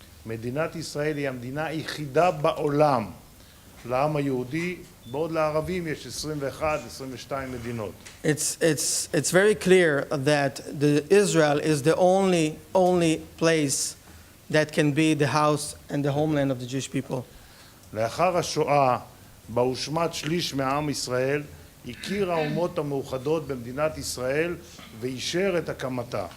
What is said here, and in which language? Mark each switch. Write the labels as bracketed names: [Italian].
[Hebrew] מדינת ישראל היא המדינה היחידה בעולם לעם היהודי, בעוד לערבים יש 21, 22 מדינות. [English] It's very clear that Israel is the only place that can be the house and the homeland of the Jewish people. [Hebrew] לאחר השואה, בה הושמד שליש מעם ישראל, הכיר האומות המאוחדות במדינת ישראל ואישר את הקמתה.